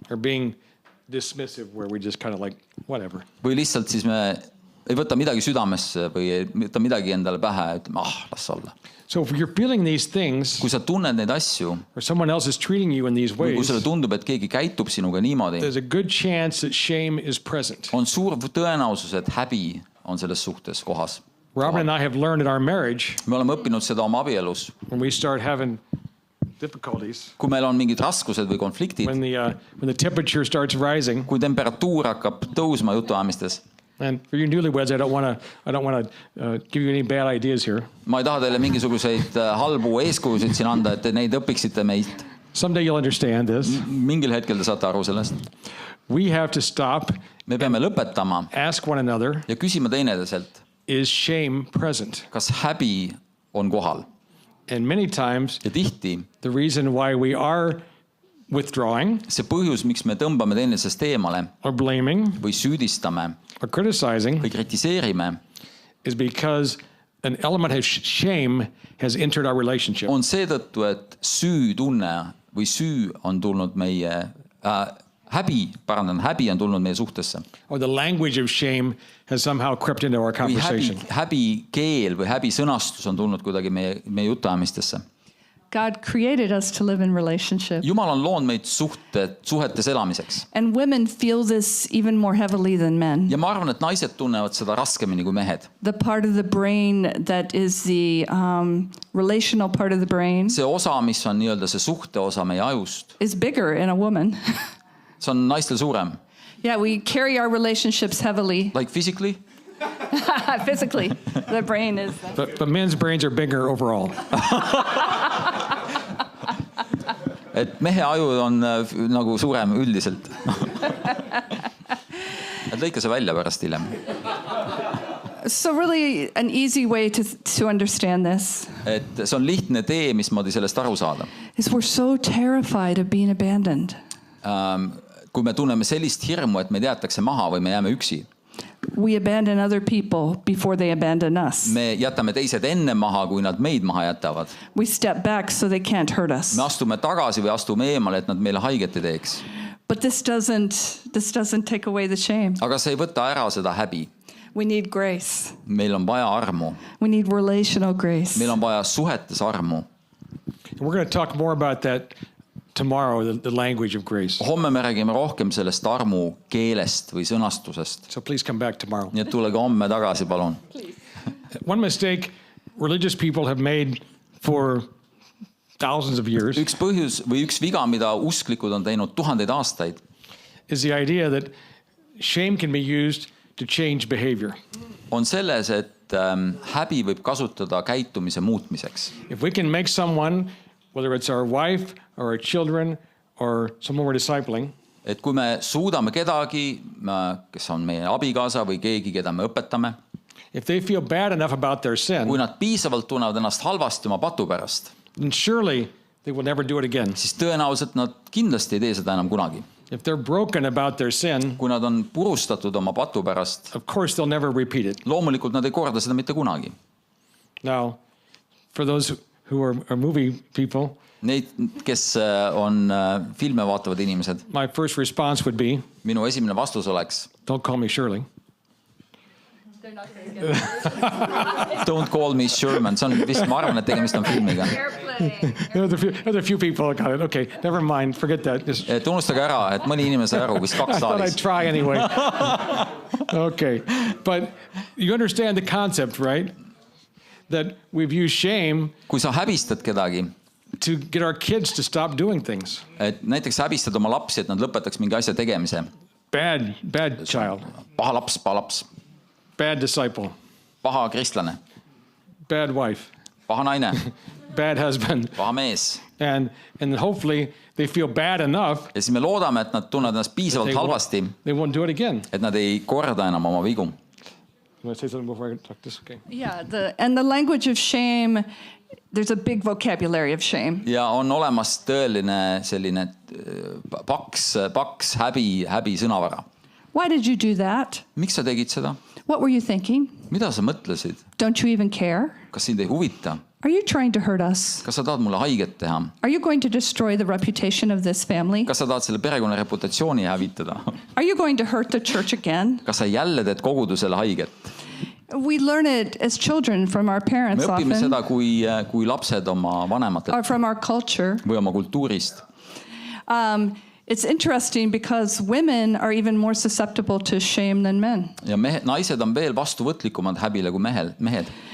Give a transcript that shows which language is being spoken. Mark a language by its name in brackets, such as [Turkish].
[English] or being dismissive where we just kind of like, whatever. [Estonian] või lihtsalt siis me ei võta midagi südamesse või ei võta midagi endale pähe ja ütleme, las olla. [English] So if you're feeling these things, [Estonian] Kui sa tunned neid asju [English] or someone else is treating you in these [Estonian] või kui [English] ways, [Estonian] sulle tundub, et keegi käitub sinuga niimoodi, [English] there's a good chance that shame is present. [Estonian] on suur tõenäosus, et häbi on selles suhtes kohas. [English] Robin and I have learned in our marriage, [Estonian] Me oleme õppinud seda oma abielus. [English] when we start having difficulties, [Estonian] Kui meil on mingid raskused või konfliktid, [English] when the temperature starts rising, [Estonian] kui temperatuur hakkab tõusma jutuajamistes, [English] and for you newlyweds, I don't want to give you any bad ideas here. [Estonian] ma ei taha teile mingisuguseid halbu eeskujusid siin anda, et te neid õpiksite meilt. [English] Someday you'll understand this. [Estonian] Mingil hetkel te saate aru sellest. [English] We have to stop, [Estonian] Me peame lõpetama [English] ask one another, [Estonian] ja küsima teineteiselt, [English] is shame present? [Estonian] kas häbi on kohal. [English] And many times, [Estonian] Ja tihti [English] the reason why we are withdrawing [Estonian] see põhjus, miks me tõmbame teineteisest eemale [English] or blaming [Estonian] või süüdistame [English] or criticizing [Estonian] või kritiseerime, [English] is because an element of shame has entered our relationship. [Estonian] on seetõttu, et süütunne või süü on tulnud meie häbi on tulnud meie suhtesse. [English] Or the language of shame has somehow crept into our [Estonian] Või [English] conversation. [Estonian] häbi keel või häbi sõnastus on tulnud kuidagi meie jutuajamistesse. [English] God created us to live in relationship. [Estonian] Jumal on loonud meid suhetes elamiseks. [English] And women feel this even more heavily than men. [Estonian] Ja ma arvan, et naised tunnevad seda raskemini kui mehed. [English] The part of the brain that is the relational part of the brain [Estonian] See osa, mis on nii-öelda see suhte osa meie ajust, [English] is bigger in a woman. [Estonian] see on naistel suurem. [English] Yeah, we carry our relationships heavily. Like physically. Physically, the brain is. But men's brains are bigger overall. [Estonian] Et mehe aju on nagu suurem üldiselt. Et lõika see välja pärast hiljem. [English] So really an easy way to understand this [Estonian] Et see on lihtne tee, mismoodi sellest aru saada. [English] is we're so terrified of being abandoned. [Estonian] Kui me tunneme sellist hirmu, et meid jäetakse maha või me jääme üksi, [English] We abandon other people before they abandon us. [Estonian] me jätame teised enne maha, kui nad meid maha jätavad. [English] We step back so they can't hurt us. [Estonian] Me astume tagasi või astume eemale, et nad meile haiget ei teeks. [English] But this doesn't take away the shame. [Estonian] Aga see ei võta ära seda häbi. [English] We need grace. [Estonian] Meil on vaja armu. [English] We need relational grace. [Estonian] Meil on vaja suhetes armu. [English] And we're going to talk more about that tomorrow, the language of grace. [Estonian] Homme me räägime rohkem sellest armu keelest või sõnastusest. [English] So please come back tomorrow. [Estonian] Nii et tulege homme tagasi, palun. [English] One mistake religious people have made for thousands of years [Estonian] Üks põhjus või üks viga, mida usklikud on teinud tuhandeid aastaid, [English] is the idea that shame can be used to change behavior. [Estonian] on selles, et häbi võib kasutada käitumise muutmiseks. [English] If we can make someone, whether it's our wife or our children or someone we're discipling, [Estonian] Et kui me suudame kedagi, kes on meie abikaasa või keegi, keda me õpetame, [English] if they feel bad enough about their sin, [Estonian] kui nad piisavalt tunnevad ennast halvasti oma patu pärast, [English] then surely they will never do it again. [Estonian] siis tõenäoliselt nad kindlasti ei tee seda enam kunagi. [English] If they're broken about their sin, [Estonian] Kui nad on purustatud oma patu pärast, [English] of course they'll never repeat it. [Estonian] loomulikult nad ei korda seda mitte kunagi. [English] Now, for those who are movie people, [Estonian] Neid, kes on filme vaatavad inimesed, [English] my first response would be, [Estonian] minu esimene vastus oleks, [English] don't call me Shirley. Don't call me Sherman, [Estonian] see on vist, ma arvan, et tegemist on filmiga. [English] There's a few people that got it. Okay, never mind. Forget that. Just, [Estonian] Et unustage ära, et mõni inimene sai aru, vist [English] I 2 thought I'd [Estonian] saalis. [English] try anyway. Okay, but you understand the concept, right? That we've used shame [Estonian] Kui sa häbistad kedagi, [English] to get our kids to stop doing things. [Estonian] et näiteks häbistad oma lapsi, et nad lõpetaks mingi asja tegemise. [English] Bad child, [Estonian] Paha laps, [English] bad disciple, [Estonian] paha kristlane, [English] bad wife, [Estonian] paha naine, [English] bad husband. [Estonian] paha mees. [English] And hopefully they feel bad enough [Estonian] Ja siis me loodame, et nad tunnevad ennast piisavalt halvasti, [English] they won't do it again. [Estonian] et nad ei korda enam oma vigu. [English] You want to say something before I talk this? Okay. Yeah, the language of shame, there's a big vocabulary of shame. [Estonian] Ja on olemas tõeline selline paks häbi sõnavara. [English] Why did you do that? [Estonian] Miks sa tegid seda? [English] What were you thinking? [Estonian] Mida sa mõtlesid? [English] Don't you even care? [Estonian] Kas sind ei huvita? [English] Are you trying to hurt us? [Estonian] Kas sa tahad mulle haiget teha? [English] Are you going to destroy the reputation of this family? [Estonian] Kas sa tahad selle perekonna reputatsiooni hävitada? [English] Are you going to hurt the church again? [Estonian] Kas sa jälle teed kogudusele haiget? [English] We learn it as children from our [Estonian] Me [English] parents [Estonian] õpime seda kui lapsed oma vanematelt [English] or from our culture. [Estonian] või oma kultuurist. [English] It's interesting because women are even more susceptible to shame than men. [Estonian] Ja naised on veel vastuvõtlikumad häbile kui mehed.